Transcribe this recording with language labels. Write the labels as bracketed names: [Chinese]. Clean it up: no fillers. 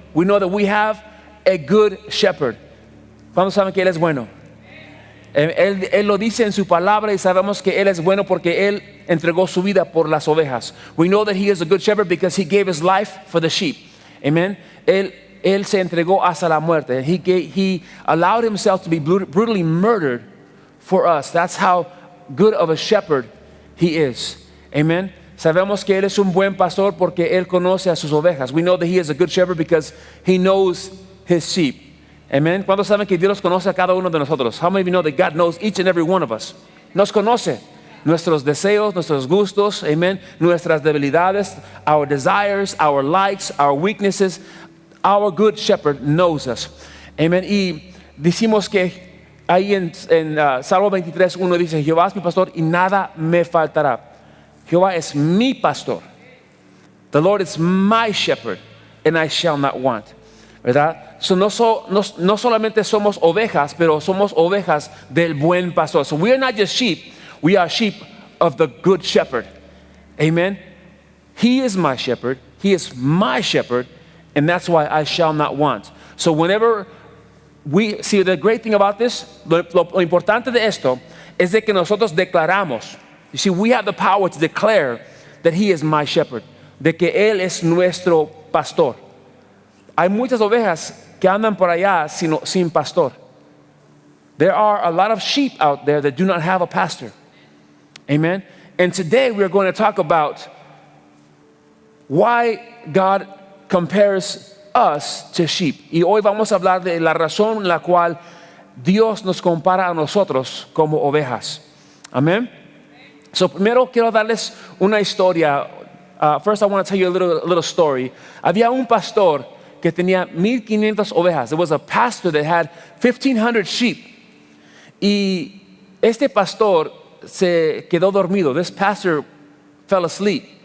[English] We know that we have a good shepherd. [Spanish] ¿Cuántos saben que Él es bueno? Él lo dice en su palabra y sabemos que Él es bueno porque Él entregó su vida por las ovejas. [English] We know that He is a good shepherd because He gave His life for the sheep. Amen. [Spanish] Él se entregó hasta la muerte. [English] He allowed Himself to be brutally murdered for us. That's how good of a shepherd He is. Amen. [Spanish] Sabemos que Él es un buen pastor porque Él conoce a sus ovejas. [English] We know that He is a good shepherd because He knows His sheep. Amen. [Spanish] ¿Cuántos saben que Dios conoce a cada uno de nosotros? [English] How many of you know that God knows each and every one of us? [Spanish] Nos conoce nuestros deseos, nuestros gustos, amen, nuestras debilidades, [English] our desires, our likes, our weaknesses. Our good shepherd knows us. Amen. [Spanish] Y decimos que ahí en Salmo 23:1 dice: Jehová es mi pastor y nada me faltará. Jehová es mi pastor. [English] The Lord is my shepherd and I shall not want. [Spanish] ¿Verdad? So no solamente somos ovejas, pero somos ovejas del buen pastor. [English] So we are not just sheep, we are sheep of the good shepherd. Amen. He is my shepherd, He is my shepherd, and that's why I shall not want. So whenever we see, the great thing about this, [Spanish] lo importante de esto es de que nosotros declaramos. [English] You see, we have the power to declare that He is my shepherd, [Spanish] de que Él es nuestro pastor. Hay muchas ovejas que andan por allá sin pastor. [English] There are a lot of sheep out there that do not have a pastor. Amen. And today we are going to talk about why God compares us to sheep. [Spanish] Y hoy vamos a hablar de la razón en la cual Dios nos compara a nosotros como ovejas. Amén. So primero quiero darles una historia. [English] First I want to tell you a little story. [Spanish] Había un pastor que tenía 1,500 ovejas. [English] There was a pastor that had 1,500 sheep. [Spanish] Y este pastor se quedó dormido. [English] This pastor fell asleep.